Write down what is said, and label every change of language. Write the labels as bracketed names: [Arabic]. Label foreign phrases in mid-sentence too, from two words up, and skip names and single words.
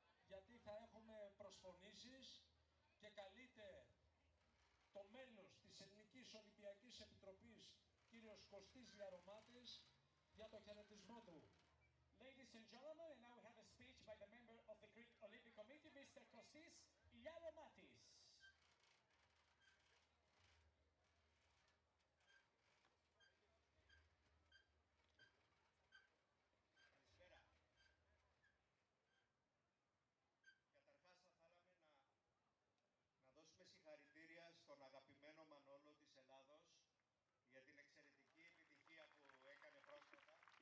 [Greek] γιατί θα έχουμε προσφωνήσεις και καλείται το μέλος της Ελληνικής Ολυμπιακής Επιτροπής, κύριος Κωστής Λιαρωμάτης, για το χαιρετισμό του. [English] Ladies and gentlemen, and now we have a speech by the member of the Greek Olympic Committee, Mr. Kostis Liaromatis. [Greek] Καλησπέρα. Καταρχάς θα θέλαμε να δώσουμε συγχαρητήρια στον αγαπημένο Μανόλο της Ελλάδος για την εξαιρετική επιτυχία που έκανε πρόσφατα.